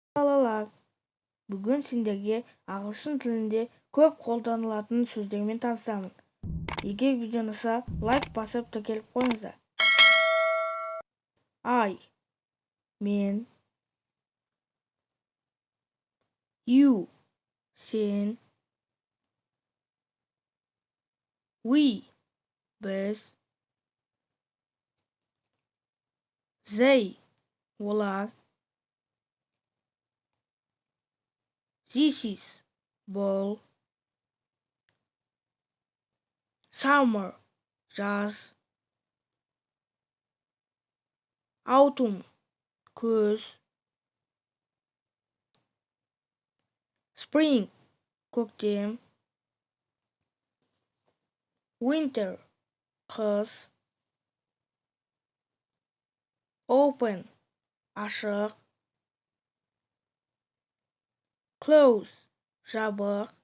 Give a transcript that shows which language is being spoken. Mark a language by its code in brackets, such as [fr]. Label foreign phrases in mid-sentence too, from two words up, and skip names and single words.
[kk] Балалар, бүгін сендерге ағылшын тілінде көп қолданылатын сөздермен таныстырамын. Егер видео ұнаса, лайк басып тіркеліп қойыңыздар. [en] I, мен, you, сен, we, біз, they, олар, this is, [kk] бұл, [en] summer, жаз, autumn, күз, spring, көктем, winter, қыс, open, ашық, close, жабық,